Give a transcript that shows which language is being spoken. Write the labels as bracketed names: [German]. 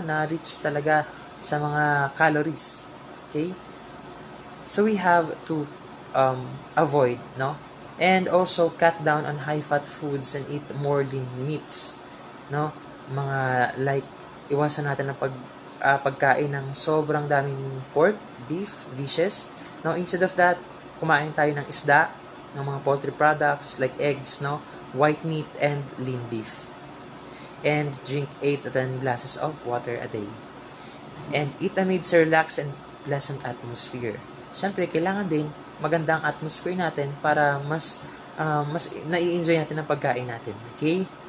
[Filipino] Na rich talaga sa mga calories. [English] Okay? So we have to avoid, no? And also cut down on high-fat foods and eat more lean meats, no? [Filipino] Mga like iwasan natin ang pagkain ng sobrang daming pork, beef dishes. No, [English] instead of that, [Filipino] kumain tayo ng isda, ng mga poultry products [English] like eggs, no, white meat and lean beef. And drink 8 to 10 glasses of water a day. And eat amidst a relaxed and pleasant atmosphere. [Filipino] Siyempre, kailangan din magandang atmosphere natin para mas nai-enjoy natin ang pagkain natin. Okay?